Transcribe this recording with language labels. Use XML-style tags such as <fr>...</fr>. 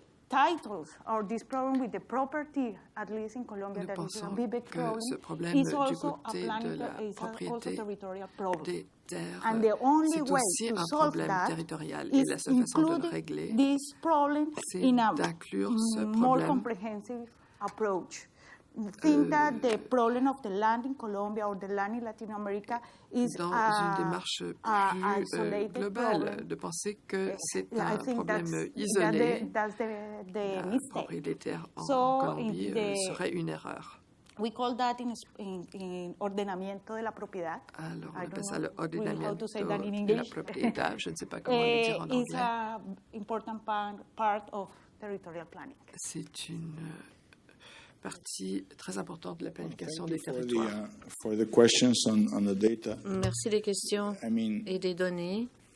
<en>titles or this problem with the property, at least in Colombia, that is a big problem, is also a planning, is also territorial problem. And the only way to solve that is including this problem in a more comprehensive approach. I think that the problem of the land in Colombia or the land in Latin America is</en> <fr>une démarche plus globale, de penser que c'est un problème isolé. Pour les terres en Colombie serait une erreur.</fr> <en>We call that in ordenamiento de la propiedad.</en> <fr>Alors, on appelle ça le ordenamiento de la propiedad. Je ne sais pas comment le dire en anglais.</fr> <en>It's an important part of territorial planning.</en> <fr>C'est une partie très importante de la planification des territoires.</fr> <en>For the questions on the data.</en> <fr>Merci des questions et des données.</fr>